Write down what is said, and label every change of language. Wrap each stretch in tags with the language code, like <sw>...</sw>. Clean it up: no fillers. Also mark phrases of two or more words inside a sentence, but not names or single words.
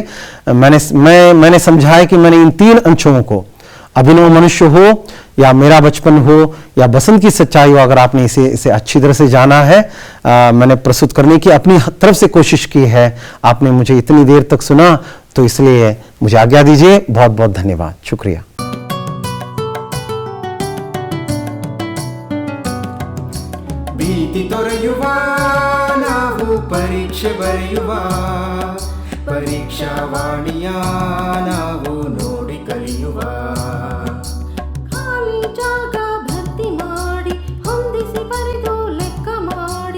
<hi>मैंने समझा है कि मैंने इन 3 अंशों को, अभिनव मनुष्य हो या मेरा बचपन हो या बसंत की सच्चाई हो, अगर आपने इसे अच्छी तरह से जाना है, मैंने प्रस्तुत करने की अपनी तरफ से कोशिश की है। आपने मुझे इतनी देर तक सुना, तो इसलिए मुझे आज्ञा दीजिए। बहुत बहुत धन्यवाद, शुक्रिया।</hi> <kn>ಭೀತಿ ತೊರೆಯುವ ನಾವು ಪರೀಕ್ಷೆ ಬರೆಯುವ ಪರೀಕ್ಷಾವಾಣಿಯ ನಾವು ನೋಡಿ ಕಲಿಯುವ ಖಾಲಿ ಜಾಗ ಭರ್ತಿ ಮಾಡಿ ಹೊಂದಿಸಿ ಬರೆದು ಲೆಕ್ಕ ಮಾಡಿ</kn>